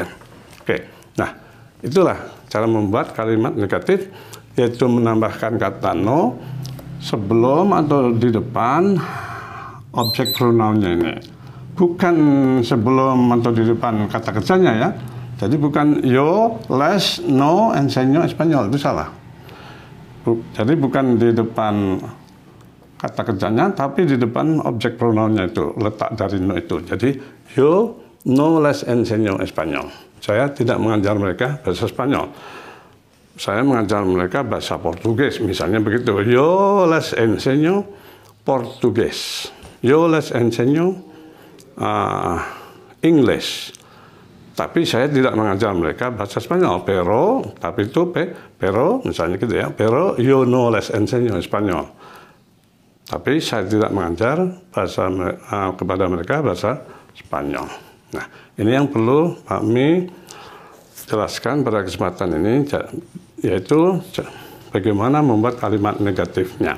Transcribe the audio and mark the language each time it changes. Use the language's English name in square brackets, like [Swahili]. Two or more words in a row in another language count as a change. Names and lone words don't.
[Indonesian] Oke, nah itulah cara membuat kalimat negatif, yaitu menambahkan kata no sebelum atau di depan objek pronounnya ini. Bukan sebelum atau di depan kata kerjanya ya. Jadi bukan [Spanish] yo, les, no, enseño español, [Indonesian] itu salah. Jadi bukan di depan kata kerjanya, tapi di depan objek pronounnya itu, letak dari no itu. [Spanish] Jadi yo no les enseño español. [Indonesian] Saya tidak mengajar mereka bahasa Spanyol. Saya mengajar mereka bahasa Portugis, misalnya begitu. [Spanish] Yo les enseño Portugis. Yo les enseño English. [Indonesian] Tapi saya tidak mengajar mereka bahasa Spanyol. Pero, tapi itu pero, misalnya gitu ya. [Spanish] Pero yo no les enseño Spanyol. [Indonesian] Tapi saya tidak mengajar bahasa kepada mereka bahasa Spanyol. Nah, ini yang perlu kami jelaskan pada kesempatan ini, yaitu bagaimana membuat kalimat negatifnya.